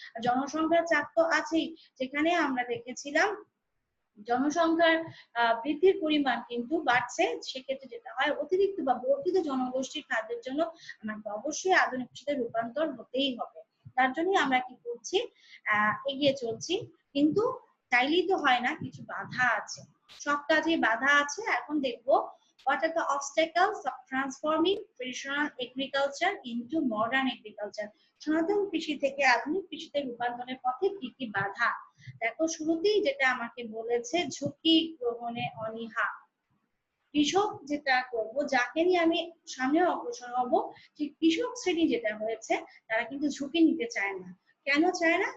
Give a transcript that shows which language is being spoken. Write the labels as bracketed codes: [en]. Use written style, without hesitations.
[bn] জনসংখ্যার চাপ তো আছেই, যেখানে আমরা দেখেছিলাম জনসংখ্যার বৃদ্ধির পরিমাণ কিন্তু বাড়ছে, সেক্ষেত্রে যেটা হয় অতিরিক্ত বা বর্ধিত জনগোষ্ঠীর খাদ্যের জন্য আমাকে অবশ্যই আধুনিক কৃষিতে রূপান্তর হতেই হবে। তার জন্য আমরা কি করছি, এগিয়ে চলছি। কিন্তু চাইলেই তো হয় না, কিছু বাধা আছে, সব কাজে বাধা আছে। এখন দেখবো [en] What are the obstacles of transforming traditional agriculture into modern agriculture? [bn] সনাতন কৃষি থেকে আধুনিক কৃষিতে রূপান্তরের পথে কি কি বাধা? দেখো শুরুতেই যেটা আমাকে বলেছে, ঝুঁকি গ্রহণে অনীহা। কৃষক যেটা করব, যাকে নিয়ে আমি সামনে অগ্রসর হব, সেই কৃষক শ্রেণী যেটা হয়েছে তারা কিন্তু ঝুঁকি নিতে চায় না। কেন চায় না?